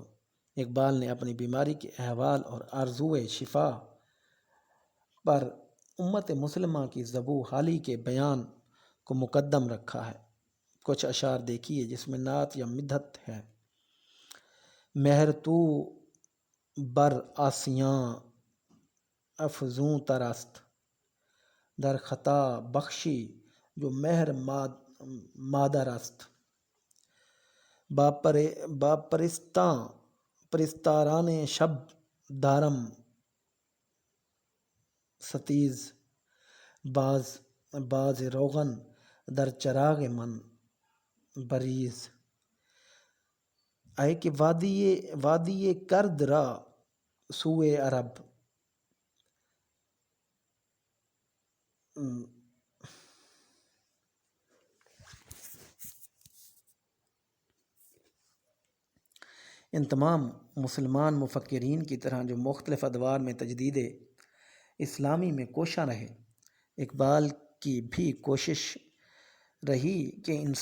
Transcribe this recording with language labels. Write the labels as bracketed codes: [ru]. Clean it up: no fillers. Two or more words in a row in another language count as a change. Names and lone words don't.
[ur] اقبال نے اپنی بیماری کے احوال اور آرزوئے شفا پر امت مسلمہ کی ذبح حالی کے بیان کو مقدم رکھا ہے۔ کچھ اشعار دیکھیے جس میں نعت یا مدحت ہے: [fa] مہر تو بر عاصیاں افزوں تر است، در خطا بخشی جو مہر مادر است۔ با پرستاران شب دارم ستیز، باز روغن در چراغ من بریز۔ اے کہ وادی کرد را سوئے عرب، [ur] ان تمام مسلمان مفکرین کی طرح جو مختلف ادوار میں تجدید اسلامی میں کوشاں رہے، اقبال کی بھی کوشش رہی کہ